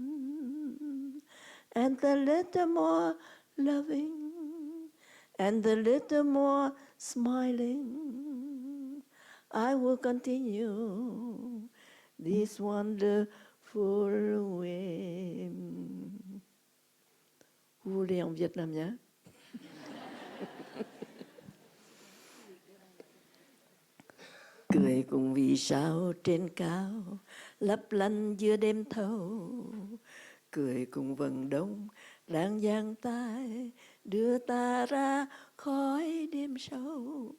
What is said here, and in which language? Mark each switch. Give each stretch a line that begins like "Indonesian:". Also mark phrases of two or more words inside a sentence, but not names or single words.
English: and a little more loving, and a little more smiling, I will continue this wonderful way.
French: Vous voulez en vietnamien?
Vietnamese: Cười cùng vì sao trên cao, lấp lánh giữa đêm thâu. Cười cùng vầng đông đang giang tay, đưa ta ra khỏi đêm sâu.